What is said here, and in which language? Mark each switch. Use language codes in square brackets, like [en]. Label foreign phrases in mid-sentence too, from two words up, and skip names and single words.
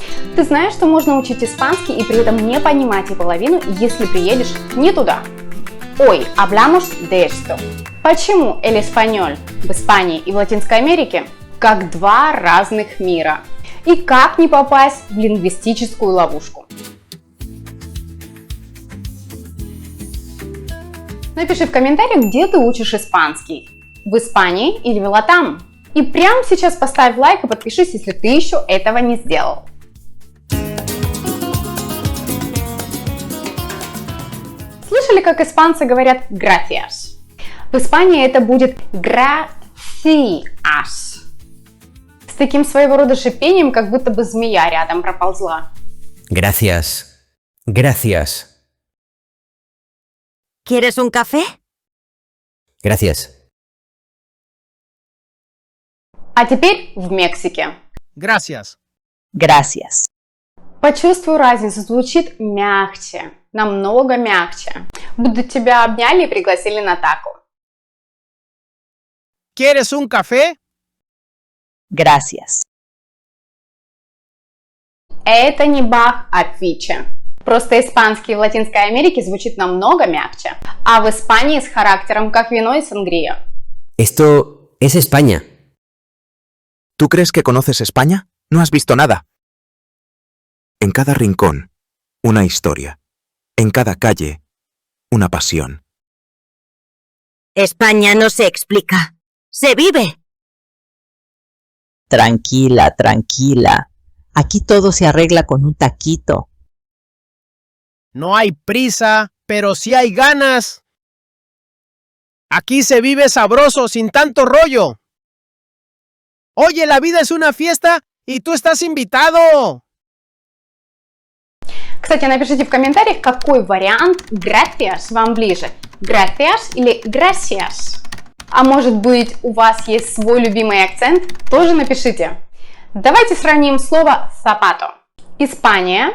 [ru] Ты знаешь, что можно учить испанский и при этом не понимать и половину, если приедешь не туда? [es] Hoy hablamos de esto. [ru] Почему [es] el español [ru] в Испании и в Латинской Америке как два разных мира? И как не попасть в лингвистическую ловушку? Напиши в комментариях, где ты учишь испанский. В Испании или в Латам? И прямо сейчас поставь лайк и подпишись, если ты еще этого не сделал. Слышали, как испанцы говорят gracias? В Испании это будет gracias. С таким своего рода шипением, как будто бы змея рядом проползла. [es] Gracias. Gracias. ¿Quieres un café? Gracias. [ru] А теперь в Мексике. [es] Gracias. Gracias. [ru] Почувствуй разницу, звучит мягче, намного мягче. Будто тебя обняли и пригласили на тако. [es] ¿Quieres un café? Gracias. [ru] Это не Бах, а Фиче. Просто испанский в Латинской Америке звучит намного мягче, а в Испании с характером как вино и сангрия. [es] Esto es España. ¿Tú crees que conoces España? No has visto nada. En cada rincón, una historia. En cada calle, una pasión. España no se explica. ¡Se vive! Tranquila, tranquila. Aquí todo se arregla con un taquito. No hay prisa, pero sí hay ganas. Aquí se vive sabroso, sin tanto rollo. Oye, la vida es una fiesta y tú estás invitado. [ru] Кстати, напишите в комментариях, какой вариант gracias вам ближе. Gracias или gracias? А может быть, у вас есть свой любимый акцент? Тоже напишите. Давайте сравним слово zapato. Испания.